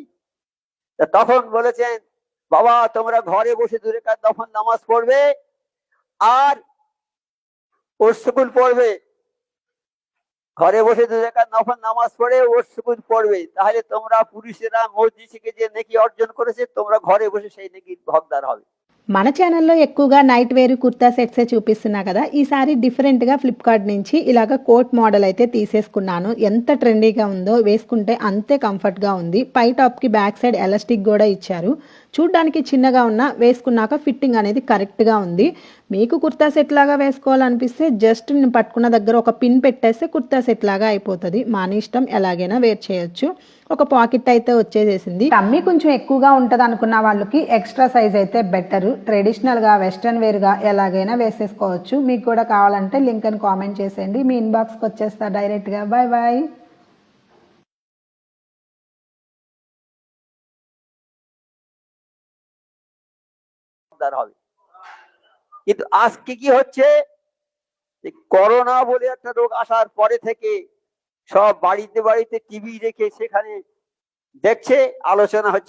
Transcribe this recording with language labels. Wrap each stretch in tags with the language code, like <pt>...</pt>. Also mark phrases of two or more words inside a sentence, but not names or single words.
<bn>তখন বলেছেন, বাবা তোমরা ঘরে বসে 2 রাকাত নফল নামাজ পড়বে আর ওর সুকুন পড়বে, ঘরে বসে 2 রাকাত নফল নামাজ পড়ে ওর সুকুন পড়বে, তাহলে তোমরা পুরুষেরা মসজিদে যে নেকি অর্জন করেছে তোমরা ঘরে বসে সেই নেকির হকদার হবে।</bn> <te>మన ఛానల్లో ఎక్కువగా</te> <en>night wear</en> <te>కుర్తా సెట్సే చూపిస్తున్నా కదా, ఈసారి డిఫరెంట్గా ఫ్లిప్కార్ట్ నుంచి ఇలాగ</te> <en>coat model</en> <te>అయితే తీసేసుకున్నాను. ఎంత ట్రెండీగా ఉందో, వేసుకుంటే అంతే కంఫర్ట్గా ఉంది. పై టాప్కి</te> <en>back side elastic</en> <te>కూడా ఇచ్చారు. చూడ్డానికి చిన్నగా ఉన్న వేసుకున్నాక ఫిట్టింగ్ అనేది కరెక్ట్గా ఉంది. మీకు కుర్తా సెట్ లాగా వేసుకోవాలనిపిస్తే జస్ట్ నేను పట్టుకున్న దగ్గర ఒక పిన్ పెట్టేస్తే కుర్తా సెట్ లాగా అయిపోతుంది. మన ఇష్టం, ఎలాగైనా వేర్ చేయొచ్చు. ఒక పాకెట్ అయితే వచ్చేసేసింది. టమ్మీ కొంచెం ఎక్కువగా ఉంటుంది అనుకున్న వాళ్ళకి</te> <en>extra size</en> <te>అయితే బెటర్. ట్రెడిషనల్గా</te> <en>western wear</en> <te>ఎలాగైనా వేసేసుకోవచ్చు. మీకు కూడా కావాలంటే లింక్ అని కామెంట్ చేసేయండి, మీ ఇన్బాక్స్కి వచ్చేస్తా డైరెక్ట్గా.</te> <en>bye bye.</en> <bn>কিন্তু আজকে কি হচ্ছে, করোনা বলে একটা রোগ আসার পরে থেকে সব বাড়িতে বাড়িতে টিভি রেখে সেখানে দেখছে, আলোচনা হচ্ছে।</bn>